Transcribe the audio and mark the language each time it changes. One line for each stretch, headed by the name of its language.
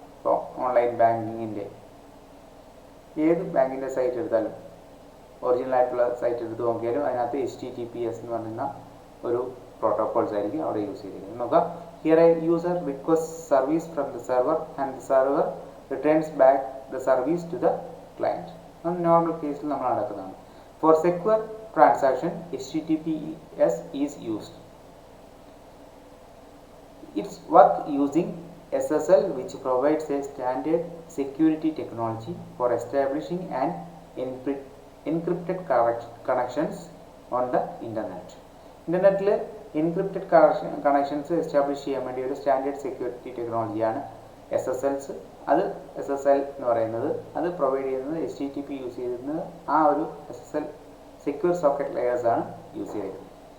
Malayalam: ഇപ്പോൾ ഓൺലൈൻ ബാങ്കിങ്ങിൻ്റെ ഏത് ബാങ്കിൻ്റെ സൈറ്റ് എടുത്താലും, ഒറിജിനൽ ആയിട്ടുള്ള സൈറ്റ് എടുത്ത് നോക്കിയാലും അതിനകത്ത് HTTPS എന്ന് പറയുന്ന ഒരു പ്രോട്ടോകോൾസ് ആയിരിക്കും അവിടെ യൂസ് ചെയ്തിരിക്കുന്നത്.
English: നോക്കാം, here a user request service from the server and the server returns back the service to the client.
Malayalam: അത് നോർമൽ കേസിൽ നമ്മൾ നടക്കുന്നതാണ്.
English: For secure transaction HTTPS is used. It's worth using SSL, which provides a standard security technology for establishing and encrypted connections on the internet.
Malayalam: ഇന്റർനെറ്റിൽ encrypted connections establish ചെയ്യാൻ വേണ്ടി ഒരു standard security ടെക്നോളജിയാണ് SSLs. അത് SSL എന്ന് പറയുന്നത് അത് provide ചെയ്യുന്നത് HTTP use ചെയ്യുന്നത് ആ ഒരു SSL സെക്യൂർ സോക്കറ്റ് ലെയേഴ്സ് ആണ് യൂസ് ചെയ്തിരിക്കുന്നത്.